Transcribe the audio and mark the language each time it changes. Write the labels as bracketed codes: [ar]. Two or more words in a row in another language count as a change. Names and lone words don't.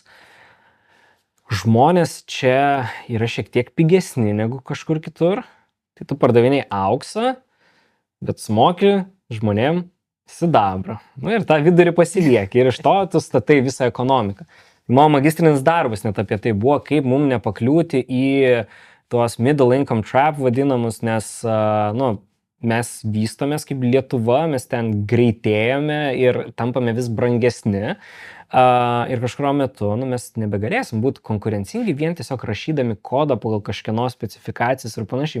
[lt] Žmonės čia yra šiek tiek pigesni negu kažkur kitur. Tai tu pardavinėjai auksą, bet sumoki žmonėm sidabrą. Nu ir tą vidurį pasilieki ir iš to tu statai visą ekonomiką. Mano magistrinis darbas net apie tai buvo, kaip mums nepakliūti į tuos [en] middle income trap [lt] vadinamus, nes mes vystomės kaip Lietuva, mes ten greitėjame ir tampame vis brangesni. Ir kažkurio metu mes nebegalėsim būti konkurencingi vien tiesiog rašydami kodą pagal kažkieno specifikacijas ir panašiai.